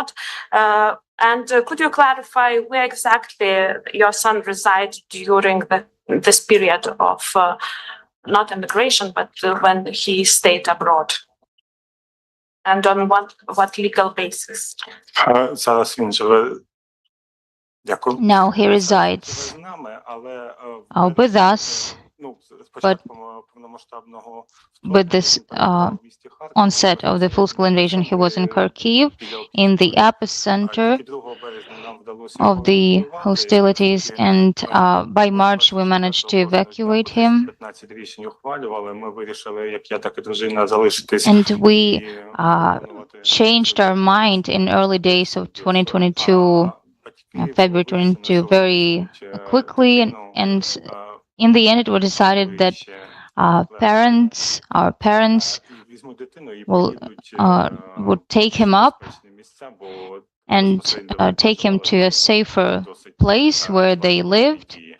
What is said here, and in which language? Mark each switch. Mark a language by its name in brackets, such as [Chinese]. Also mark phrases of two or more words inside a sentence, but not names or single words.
[English] And could you clarify where exactly your son resided during this period of not immigration, but when he stayed abroad? And on what legal basis? [Ukrainian] Зараз він живе Дякую. [English] Now he [Ukrainian] Ви [English] resides [Ukrainian] з нами, але [English] with us, [Ukrainian] ну, з початком повномасштабного [English] with this onset of the full-scale invasion, he was in Kharkiv, in the epicenter of the hostilities, and by March we managed to evacuate him. And we changed our mind in early days of 2022, February 22, very quickly, and in the end it was decided that our parents would take him up and take him to a safer place where they lived.